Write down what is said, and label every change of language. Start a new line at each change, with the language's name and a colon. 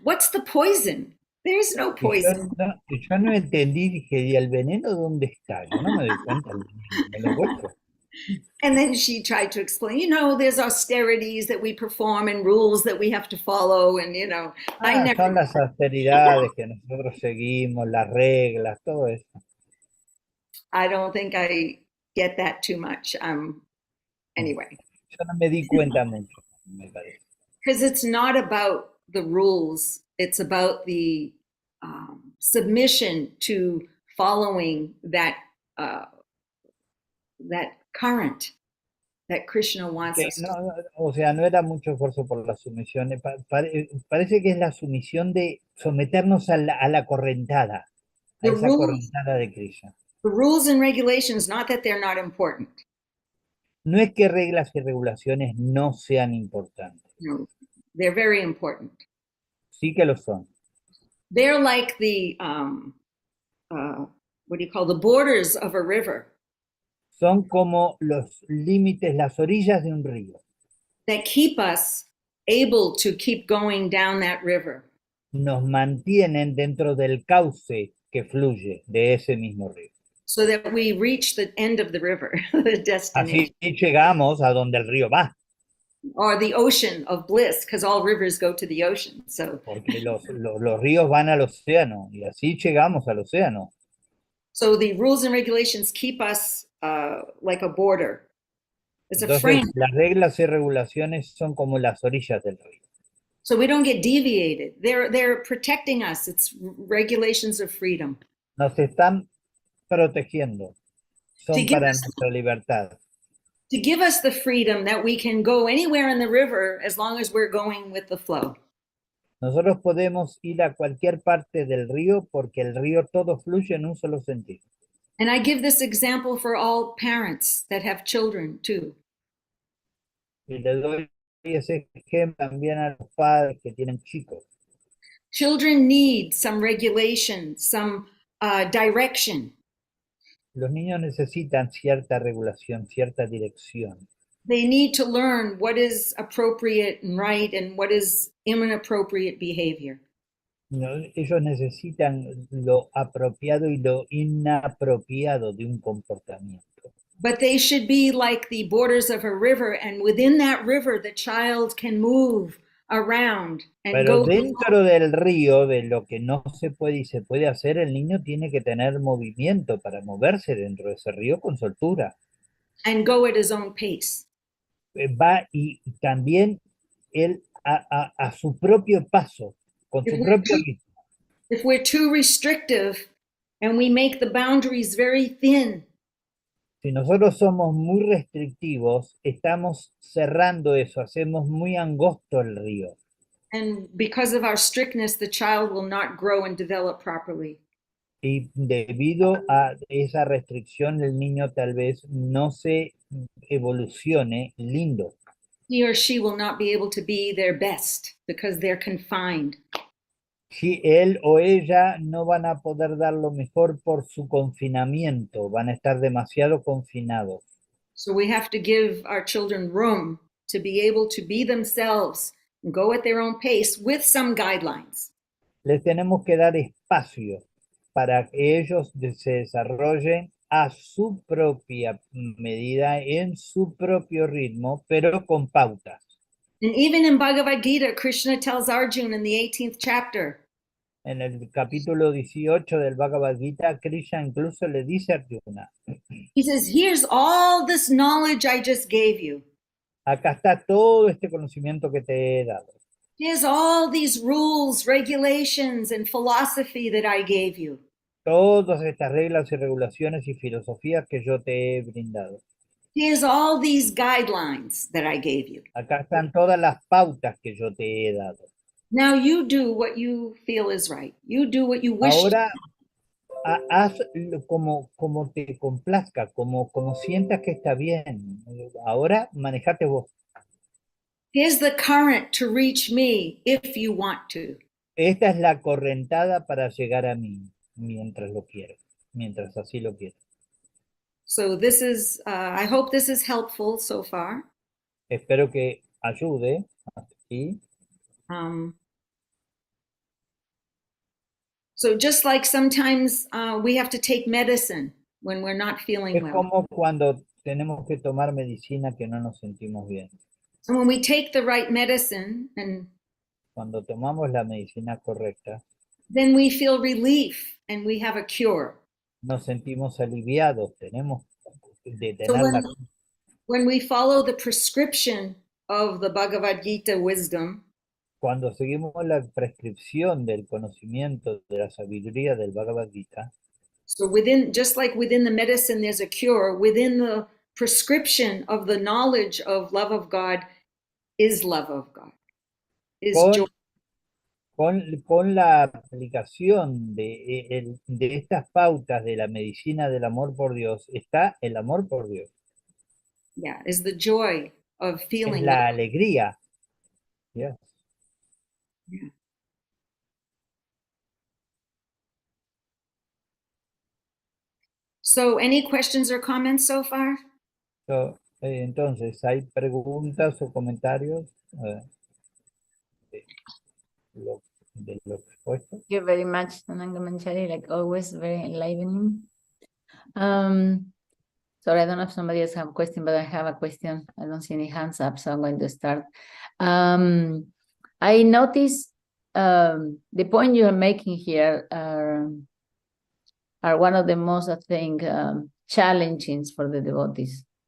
English: What's the poison? There's no poison.
Spanish: Yo no entendí, dije, ¿y el veneno dónde está? Yo no me doy cuenta del veneno, me lo encuentro.
English: And then she tried to explain, there's austerities that we perform and rules that we have to follow. And,
Spanish: Son las austeridades que nosotros seguimos, las reglas, todo eso.
English: I don't think I get that too much. Anyway.
Spanish: Yo no me di cuenta mucho, me parece.
English: Because it's not about the rules. It's about the submission to following that current that Krishna wants us to.
Spanish: O sea, no era mucho esfuerzo por la sumisión. Parece que es la sumisión de someternos a la correntada, a esa correntada de Krishna.
English: The rules and regulations, not that they're not important.
Spanish: No es que reglas y regulaciones no sean importantes.
English: No, they're very important.
Spanish: Sí que lo son.
English: They're like the, the borders of a river.
Spanish: Son como los límites, las orillas de un río.
English: That keep us able to keep going down that river.
Spanish: Nos mantienen dentro del cauce que fluye de ese mismo río.
English: So that we reach the end of the river, the destination.
Spanish: Así llegamos a donde el río va.
English: Or the ocean of bliss, because all rivers go to the ocean. So.
Spanish: Porque los ríos van al océano y así llegamos al océano.
English: So the rules and regulations keep us like a border. It's a frame.
Spanish: Las reglas y regulaciones son como las orillas del río.
English: So we don't get deviated. They're protecting us. It's regulations of freedom.
Spanish: Nos están protegiendo. Son para nuestra libertad.
English: To give us the freedom that we can go anywhere in the river as long as we're going with the flow.
Spanish: Nosotros podemos ir a cualquier parte del río porque el río todo fluye en un solo sentido.
English: And I give this example for all parents that have children too.
Spanish: Y le doy ese ejemplo también a los padres que tienen chicos.
English: Children need some regulation, some direction.
Spanish: Los niños necesitan cierta regulación, cierta dirección.
English: They need to learn what is appropriate and right and what is inappropriate behavior.
Spanish: No, ellos necesitan lo apropiado y lo inapropiado de un comportamiento.
English: But they should be like the borders of a river, and within that river, the child can move around and
Spanish: Pero
English: go
Spanish: dentro del río, de lo que no se puede y se puede hacer, el niño tiene que tener movimiento para moverse dentro de ese río con soltura.
English: and go at his own pace.
Spanish: Va y también él a su propio paso, con
English: If
Spanish: su
English: we're,
Spanish: propio
English: too,
Spanish: ritmo.
English: if we're too restrictive and we make the boundaries very thin,
Spanish: Si nosotros somos muy restrictivos, estamos cerrando eso, hacemos muy angosto el río.
English: and because of our strictness, the child will not grow and develop properly.
Spanish: Y debido a esa restricción, el niño tal vez no se evolucione lindo.
English: He or she will not be able to be their best because they're confined.
Spanish: Si él o ella no van a poder dar lo mejor por su confinamiento, van a estar demasiado confinados.
English: So we have to give our children room to be able to be themselves and go at their own pace with some guidelines.
Spanish: Les tenemos que dar espacio para que ellos se desarrollen a su propia medida, en su propio ritmo, pero con pautas.
English: And even in Bhagavad Gita, Krishna tells Arjuna in the 18th chapter,
Spanish: En el capítulo 18 del Bhagavad Gita, Krishna incluso le dice a Arjuna,
English: he says, here's all this knowledge I just gave you.
Spanish: acá está todo este conocimiento que te he dado.
English: Here's all these rules, regulations, and philosophy that I gave you.
Spanish: Todas estas reglas y regulaciones y filosofías que yo te he brindado.
English: Here's all these guidelines that I gave you.
Spanish: Acá están todas las pautas que yo te he dado.
English: Now you do what you feel is right. You do what you wish.
Spanish: Ahora haz como te complazca, como sientas que está bien. Ahora manejate vos.
English: Here's the current to reach me if you want to.
Spanish: Esta es la correntada para llegar a mí, mientras lo quieras, mientras así lo quieras.
English: So this is, I hope this is helpful so far.
Spanish: Espero que ayude. ¿Sí?
English: So just like sometimes we have to take medicine when we're not feeling
Spanish: Es
English: well.
Spanish: como cuando tenemos que tomar medicina que no nos sentimos bien.
English: And when we take the right medicine, and
Spanish: Cuando tomamos la medicina correcta,
English: then we feel relief and we have a cure.
Spanish: nos sentimos aliviados, tenemos de
English: So
Spanish: tener la...
English: when we follow the prescription of the Bhagavad Gita wisdom,
Spanish: Cuando seguimos la prescripción del conocimiento de la sabiduría del Bhagavad Gita,
English: so within, just like within the medicine there's a cure, within the prescription of the knowledge of love of God is love of God, is joy.
Spanish: con la aplicación de estas pautas de la medicina del amor por Dios, está el amor por Dios.
English: Yeah, is the joy of
Spanish: Es
English: feeling
Spanish: la
English: that.
Spanish: alegría.
English: Yes. Yeah. So any questions or comments so far? Entonces, ¿hay preguntas o comentarios de lo expuesto? Thank you very much, Tananga Manchari, like always, very enlivening. Sorry, I don't know if somebody else have a question, but I have a question. I don't see any hands up, so I'm going to start. I noticed the point you are making here are one of the most, I think, challenging for the devotees.